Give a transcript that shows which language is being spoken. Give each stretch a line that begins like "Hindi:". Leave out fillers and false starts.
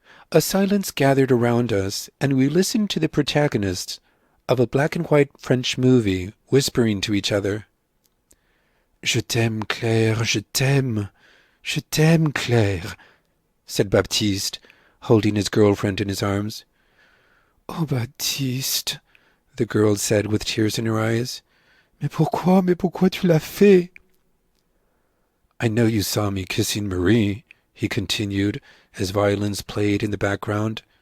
English: A silence gathered around us, and we listened to the protagonists of a black-and-white French movie whispering to each other.
French: "Je t'aime, Claire, je t'aime, Claire,"
English: said Baptiste, holding his girlfriend in his arms. "Oh, Baptiste," the girl said with tears in her eyes.
French: Mais pourquoi tu l'as fait?"
English: "I know you saw me kissing Marie," he continued, as violins played in the background.